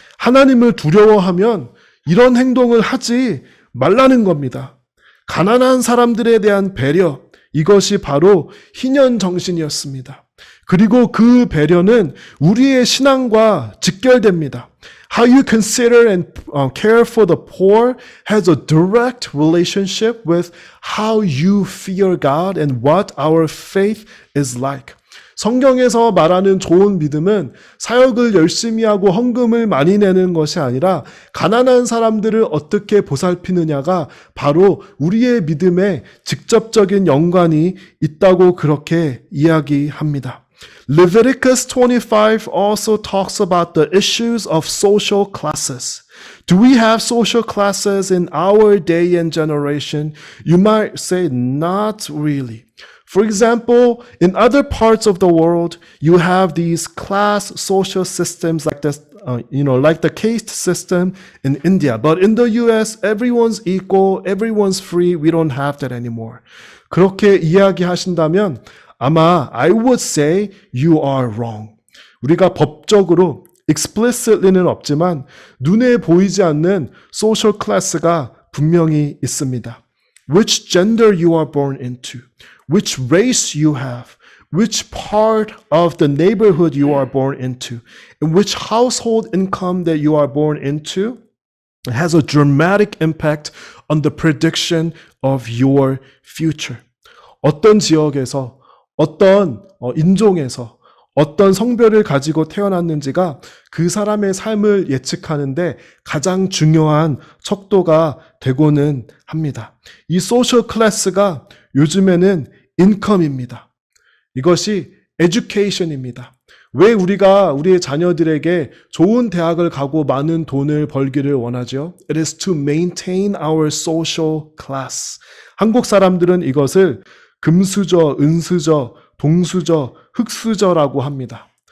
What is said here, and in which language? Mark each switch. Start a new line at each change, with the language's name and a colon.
Korean: 하나님을 두려워하면 이런 행동을 하지 말라는 겁니다. 가난한 사람들에 대한 배려, 이것이 바로 희년 정신이었습니다. 그리고 그 배려는 우리의 신앙과 직결됩니다.
English: How you consider and care for the poor has a direct relationship with how you fear God and what our faith is like.
Korean: 성경에서 말하는 좋은 믿음은 사역을 열심히 하고 헌금을 많이 내는 것이 아니라 가난한 사람들을 어떻게 보살피느냐가 바로 우리의 믿음에 직접적인 연관이 있다고 그렇게 이야기합니다.
English: Leviticus 25 also talks about the issues of social classes. Do we have social classes in our day and generation? You might say, not really. For example, in other parts of the world, you have these class social systems like this, like the caste system in India. But in the US, everyone's equal, everyone's free. We don't have that anymore.
Korean: 그렇게 이야기하신다면 아마
English: I would say you are wrong.
Korean: 우리가 법적으로 explicitly는 없지만 눈에 보이지 않는 social class가 분명히 있습니다.
English: Which gender you are born into, which race you have, which part of the neighborhood you are born into, and which household income that you are born into has a dramatic impact on the prediction of your future.
Korean: 어떤 지역에서 어떤 인종에서 어떤 성별을 가지고 태어났는지가 그 사람의 삶을 예측하는데 가장 중요한 척도가 되고는 합니다. 이 소셜 클래스가 요즘에는 인컴입니다. 이것이 education입니다. 왜 우리가 우리의 자녀들에게 좋은 대학을 가고 많은 돈을 벌기를 원하죠?
English: It is to maintain our social class.
Korean: 한국 사람들은 이것을 금수저, 은수저, 동수저, 흑수저라고 합니다.